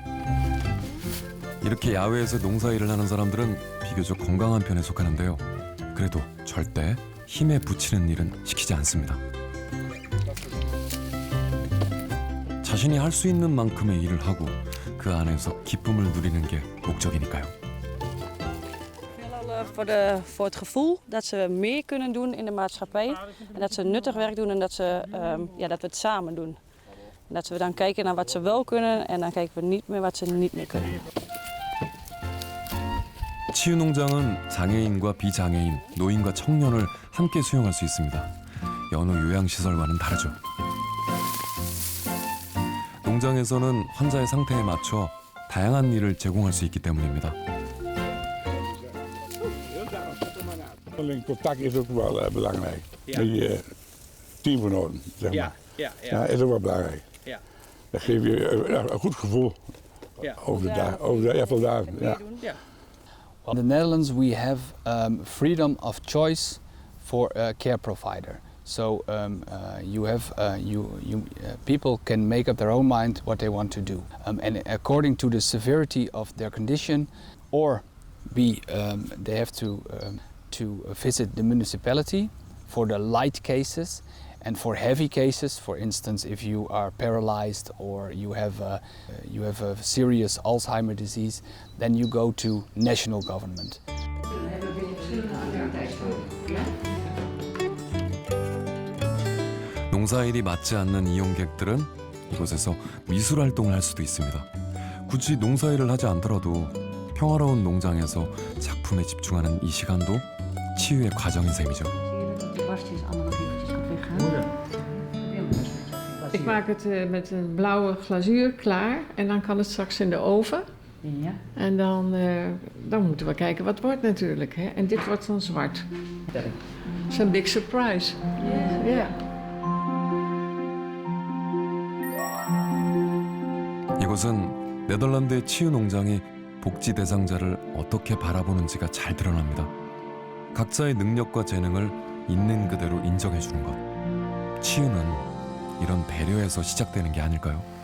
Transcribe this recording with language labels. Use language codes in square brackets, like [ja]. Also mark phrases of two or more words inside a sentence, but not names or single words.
[ko] 이렇게 야외에서 농사일을 하는 사람들은 비교적 건강한 편에 속하는데요. 그래도 절대 힘에 부치는 일은 시키지 않습니다. 자신이 할 수 있는 만큼의 일을 하고 그 안에서 기쁨을 누리는 게 목적이니까요. [nl] Voor het gevoel dat ze meer kunnen doen in de maatschappij en dat ze nuttig werk doen en dat we het samen doen. En dat we dan kijken naar wat ze wel kunnen en dan kijken we niet meer wat ze niet meer kunnen. [ko] 치유 농장은 장애인과 비장애인, 노인과 청년을 함께 수용할 수 있습니다. 여느 요양시설과는 다르죠. 농장에서는 환자의 상태에 맞춰 다양한 일을 제공할 수 있기 때문입니다. [nl] Onderling contact is ook wel belangrijk. Met je teamgenoten, zeg maar. Ja, is ook wel belangrijk. Dat geeft je een goed gevoel over de dag, over dagen. Ja. [en] In the Netherlands we have freedom of choice for a care provider. So people can make up their own mind what they want to do. And according to the severity of their condition, or they have to visit the municipality for the light cases, and for heavy cases, for instance, if you are paralyzed or you have a serious Alzheimer disease, then you go to national government. [ko] 농사일이 맞지 않는 이용객들은 이곳에서 미술 활동을 할 수도 있습니다. 굳이 농사일을 하지 않더라도 평화로운 농장에서 작품에 집중하는 이 시간도 치유의 과정인 셈이죠. [nl] Ik maak het met een blauwe glazuur klaar en dan kan het straks in de oven. Ja. En dan moeten we kijken wat het wordt natuurlijk. Hè? En dit wordt dan zwart. Dat is een [en] big surprise. [nl] Ja. [ko] 이곳은 네덜란드의 치유 농장이 복지 대상자를 어떻게 바라보는지가 잘 드러납니다. 각자의 능력과 재능을 있는 그대로 인정해 주는 것. 치유는 이런 배려에서 시작되는 게 아닐까요?